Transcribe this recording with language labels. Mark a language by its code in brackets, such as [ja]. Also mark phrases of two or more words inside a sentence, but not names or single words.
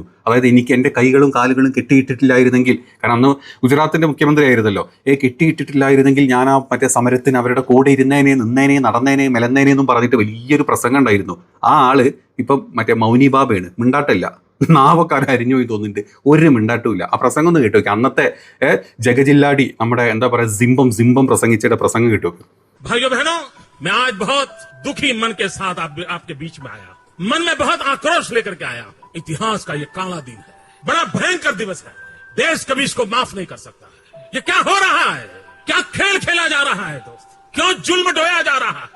[ml] അതായത് എനിക്ക് എൻ്റെ കൈകളും കാലുകളും കെട്ടിയിട്ടിട്ടില്ലായിരുന്നെങ്കിൽ, കാരണം അന്ന് ഗുജറാത്തിൻ്റെ മുഖ്യമന്ത്രി ആയിരുന്നല്ലോ, കെട്ടിയിട്ടിട്ടില്ലായിരുന്നെങ്കിൽ ഞാൻ ആ മറ്റേ സമരത്തിന് അവരുടെ കൂടെ ഇരുന്നേനെ, നിന്നേനെ, നടന്നേനെ, മെലന്നേനെ എന്നും പറഞ്ഞിട്ട് വലിയൊരു പ്രസംഗം ഉണ്ടായിരുന്നു. ആ ആള് ഇപ്പം മറ്റേ മൗനി ബാബയാണ്, മിണ്ടാട്ടില്ല, നാവക്കാരെ അരിഞ്ഞു പോയി തോന്നിട്ട് ഒരു മിണ്ടാട്ടുമില്ല. ആ പ്രസംഗം ഒന്ന് കേട്ടു. അന്നത്തെ ജഗജില്ലാടി നമ്മുടെ എന്താ പറയുക സിംബം പ്രസംഗിച്ചയുടെ പ്രസംഗം കേട്ടു. [hi] भाइयों बहनों, मैं आज बहुत दुखी मन के साथ आपके बीच में आया, मन में बहुत आक्रोश लेकर के आया। इतिहास का ये काला दिन है, बड़ा भयंकर दिवस है, देश कभी इसको माफ नहीं कर सकता। ये क्या हो रहा है, क्या खेल खेला जा रहा है दोस्त, क्यों जुल्म ढोया जा रहा है?